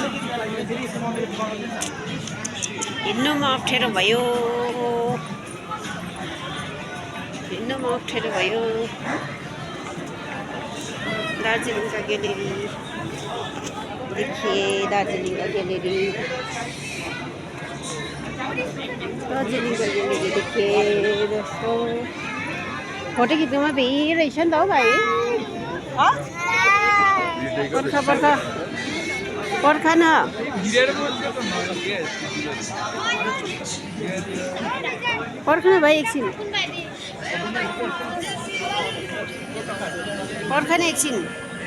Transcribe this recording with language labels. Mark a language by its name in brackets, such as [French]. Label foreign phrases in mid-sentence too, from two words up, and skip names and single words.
[Nepali] हिँड्नुमा अप्ठ्यारो भयो दार्जिलिङ का गैलरी देखिए दार्जिलिङ का गैलरी देखिए दोस्तों फोटो खिच्नुमा भिड रहेछ नि त हो भाइ पर्खा न पर्खा भाइ एकछिन पर्खा न एकछिन